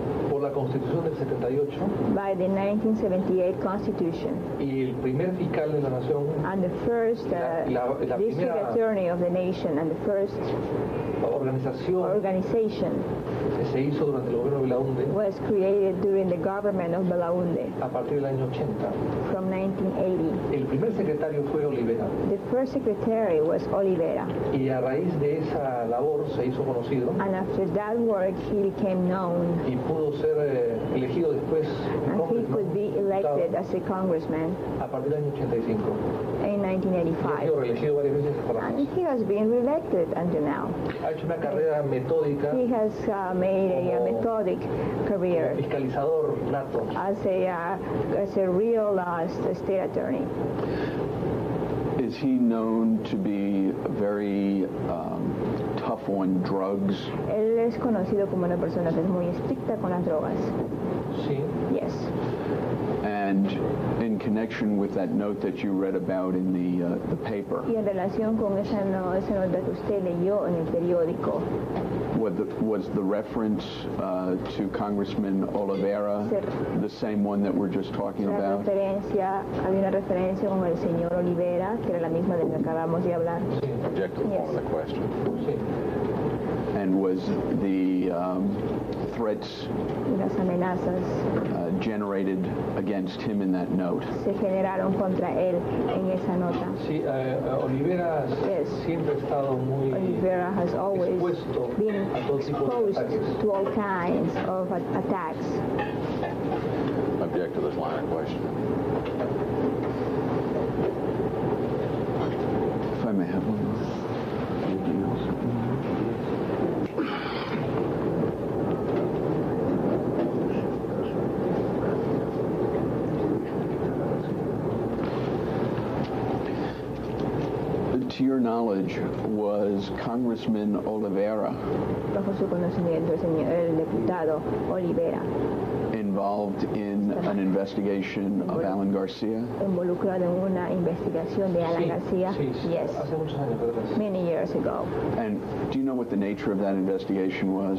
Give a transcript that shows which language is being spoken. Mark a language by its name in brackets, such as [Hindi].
[Spanish] Por la Constitución del 78. [English] By the 1978 Constitution. [Spanish] Y el primer fiscal de la nación. [English] And the first district attorney of the nation and the first organization [Spanish] se hizo durante el gobierno de Belaúnde. [English] Was created during the government of Belaúnde. [Spanish] A partir del año 80. [English] From 1980. [Spanish] El primer secretario fue Olivera. [English] The first secretary was Olivera. [Spanish] Y a raíz de esa labor se hizo conocido. [English] And after that work he became known. [Spanish] Y pudo ser elegido después. [English] And he could be elected as a congressman. [Spanish] A partir del año 85. [English] In 1985. [Spanish] Ha sido reelegido varias veces por la [English] And he has been reelected until now. [Spanish] Ha hecho una carrera metódica. [English] He has made a methodic career. [Spanish] Fiscalizador nato. [English] As a real state attorney. Is he known to be very tough on drugs? [Spanish] Él es conocido como una persona que es muy estricta con las drogas. Sí. [English] Yes. And in connection with that note that you read about in the paper. [Spanish] Y en relación con esa nota que usted leyó en el periódico. [English] Was the reference to Congressman Oliveira the same one that we're just talking about? [Spanish] Había una referencia con el señor Olivera, que era la misma de la que acabamos de hablar. [English] Objective on the question. And was the threats [Spanish] las amenazas [English] generated against him in that note? [Spanish] Se generaron contra él en esa nota. Sí, Olivera siempre ha estado muy [English] Olivera has always been exposed to all kinds of attacks. Object to this line of question. If I may have one more. Anything else? To your knowledge, was Congressman Oliveira [Spanish] bajo su conocimiento el diputado Olivera [English] involved in an investigation of Alan Garcia? [Spanish] Involucrado en una investigación de Alan García? Sí, [English] yes. [Spanish] Hace muchos años atrás. [English] Many years ago. And do you know what the nature of that investigation was?